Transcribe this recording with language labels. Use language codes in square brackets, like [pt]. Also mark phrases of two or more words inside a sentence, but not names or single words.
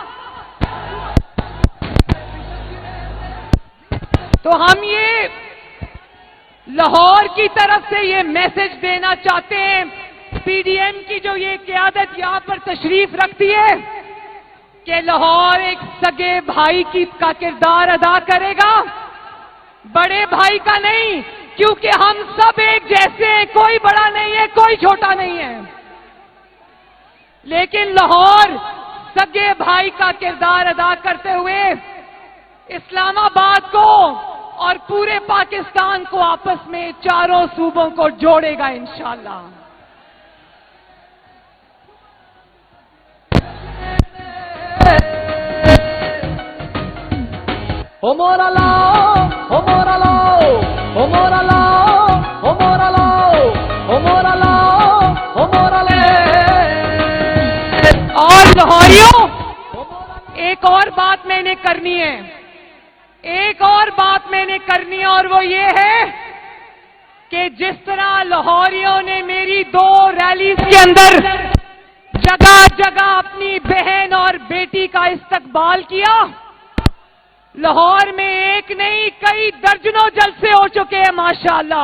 [ur] تو ہم یہ لاہور کی طرف سے یہ میسج دینا چاہتے ہیں، پی ڈی ایم کی جو یہ قیادت یہاں پر تشریف رکھتی ہے، کہ لاہور ایک سگے بھائی کا کردار ادا کرے گا، بڑے بھائی کا نہیں، کیونکہ ہم سب ایک جیسے ہیں، کوئی بڑا نہیں ہے، کوئی چھوٹا نہیں ہے. لیکن لاہور سگے بھائی کا کردار ادا کرتے ہوئے اسلام آباد کو اور پورے پاکستان کو آپس میں چاروں صوبوں کو جوڑے گا انشاءاللہ. O Moralao, O Moralao, O Moralao, O Moralao, O Moralao, O Morale. اور لاہوریوں ایک اور بات میں نے کرنی ہے، ایک اور بات میں نے کرنی ہے، اور وہ یہ ہے کہ جس طرح لاہوریوں نے میری 2 ریلیز کے اندر جگہ جگہ اپنی بہن اور بیٹی کا استقبال کیا، لاہور میں ایک نہیں کئی درجنوں جلسے ہو چکے ہیں ماشاءاللہ.